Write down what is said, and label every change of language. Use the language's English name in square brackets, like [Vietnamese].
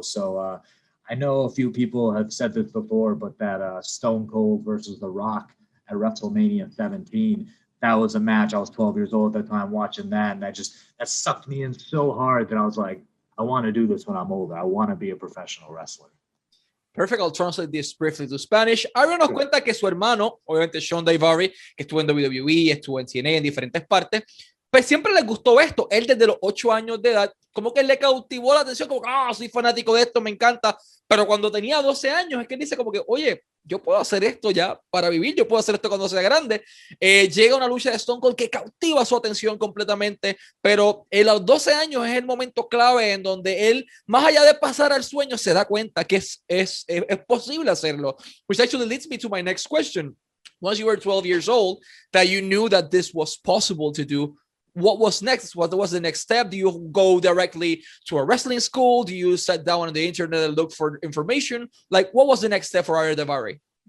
[English] So I know a few people have said this before, but that Stone Cold versus The Rock at WrestleMania 17, that was a match. I was 12 years old at the time watching that, and that sucked me in so hard that I was like, I want to do this when I'm older. I want to be a professional wrestler. Perfect. I'll translate this briefly to Spanish. [Spanish] Ariya nos cuenta que su hermano, obviamente Sean Daivari, que estuvo en WWE, estuvo en TNA en diferentes partes, pues siempre le gustó esto. Él desde los 8 años de edad, como que le cautivó la atención, como, soy fanático de esto, me encanta. Pero cuando tenía 12 años, es que él dice como que, oye, yo puedo hacer esto ya para vivir, yo puedo hacer esto cuando sea grande. Llega una lucha de Stone Cold que cautiva su atención completamente, pero a los 12 años es el momento clave en donde él, más allá de pasar al sueño, se da cuenta que es posible hacerlo. [English] Which actually leads me to my next question. Once you were 12 years old, that you knew that this was possible to do, what was next? What was the next step? Do you go directly to a wrestling school? Do you sit down on the internet and look for information? Like, what was the next step for Ariya Daivari?